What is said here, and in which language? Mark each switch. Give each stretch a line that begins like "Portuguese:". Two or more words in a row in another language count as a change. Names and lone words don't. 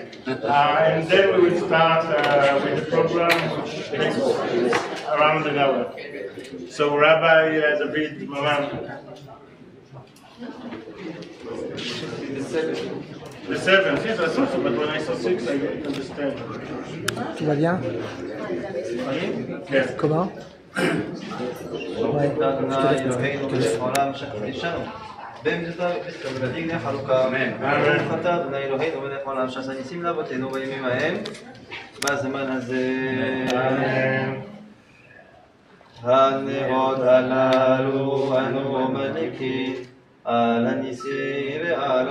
English: And then we will start with the program, which takes around an hour. So Rabbi David Michaels. The seventh, yes, I thought so, but when I saw 6, I didn't understand.
French: Tout va bien? Yes. Comment? Ouais, je te laisse.
Hebrew: בזמן הזה הנרות הללו אנו מדליקים על הניסים ועל